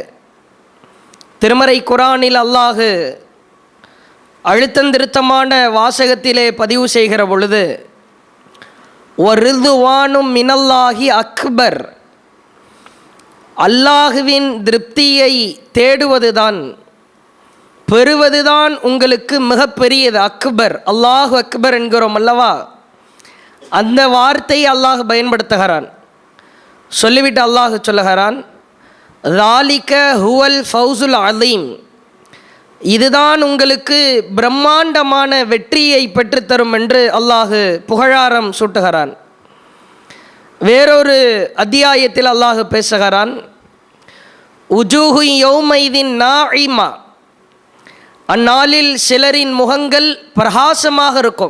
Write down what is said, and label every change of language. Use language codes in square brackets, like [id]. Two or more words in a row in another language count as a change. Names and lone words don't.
[ta] திருமறை குர்ஆனில் அல்லாஹு அழுத்தந்திருத்தமான வாசகத்திலே பதிவு செய்கிற பொழுது, [ar] ورضوان من الله أكبر, [ta] அல்லாஹுவின் திருப்தியை தேடுவதுதான் பெறுவதுதான் உங்களுக்கு மிகப்பெரியது. [ar] أكبر، الله أكبر [ta] என்கிறோம் அல்லவா, அந்த வார்த்தை அல்லாஹ் பயன்படுத்துகிறான். சொல்லிவிட்டு அல்லாஹ் சொல்லுகிறான், [ar] ذَلِكَ هُوَ الْفَوْزُ الْعَظِيمُ, [ta] இதுதான் உங்களுக்கு பிரம்மாண்டமான வெற்றியை பெற்றுத்தரும் என்று அல்லாஹு புகழாரம் சூட்டுகிறான். வேறொரு அத்தியாயத்தில் அல்லாஹு பேசுகிறான், [ar] وجوه يومئذ ناعمة, [ta] அந்நாளில் சிலரின் முகங்கள் பிரகாசமாக இருக்கும்.